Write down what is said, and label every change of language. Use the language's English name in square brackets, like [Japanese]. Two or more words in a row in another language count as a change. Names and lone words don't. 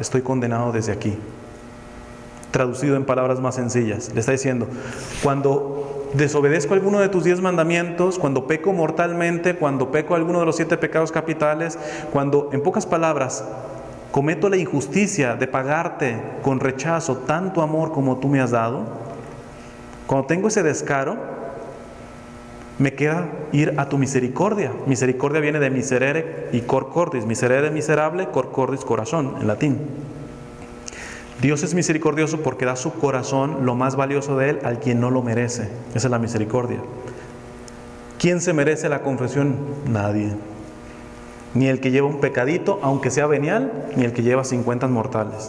[Spanish] Estoy condenado desde aquí. Traducido en palabras más sencillas, le está diciendo, cuando desobedezco alguno de tus 10 mandamientos, cuando peco mortalmente, cuando peco alguno de los 7 pecados capitales, cuando, en pocas palabras, cometo la injusticia de pagarte con rechazo tanto amor como tú me has dado, cuando tengo ese descaro, me queda ir a tu misericordia. Misericordia viene de miserere y [Latin] cor cordis. [Spanish] Miserere, miserable, [Latin] cor cordis, [Spanish] corazón, en latín. Dios es misericordioso porque da su corazón, lo más valioso de Él, al quien no lo merece. Esa es la misericordia. ¿Quién se merece la confesión? Nadie. Ni el que lleva un pecadito, aunque sea venial, ni el que lleva 50 mortales.